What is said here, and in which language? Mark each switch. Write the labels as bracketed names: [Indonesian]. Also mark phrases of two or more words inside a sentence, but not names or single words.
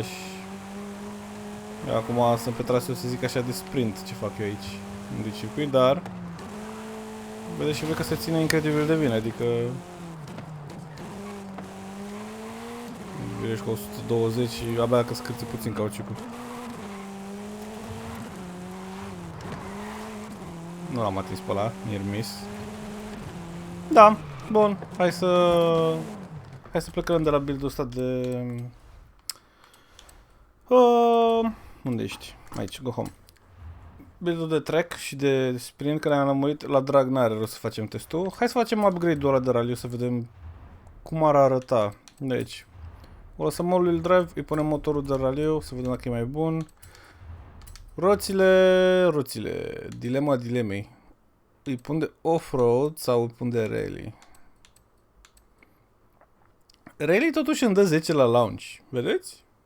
[Romanian] Eu acum sunt pe traseu, să zic așa, de sprint, ce fac eu aici, în circuit, dar vedeți și voi că se ține incredibil de bine, adică ești cu 120 și abia că scârți puțin cauciucul. Nu l-am atins pe ăla, [English] near miss. [Romanian] Da, bun, hai să plecăm de la build-ul ăsta de... unde ești? Aici, [English] go home. [Romanian] Build-ul de track și de sprint care am lămurit la drag, n-are rost să facem testul. Hai să facem upgrade-ul ăla de raliu să vedem cum ar arăta. Deci, o lăsăm [English] all-wheel drive, [Romanian] îi punem motorul de raliu să vedem dacă e mai bun. Roțile, dilema dilemei. Îi pun de off-road sau îi pun de rally? Rally totuși îmi dă 10 la launch, vedeți?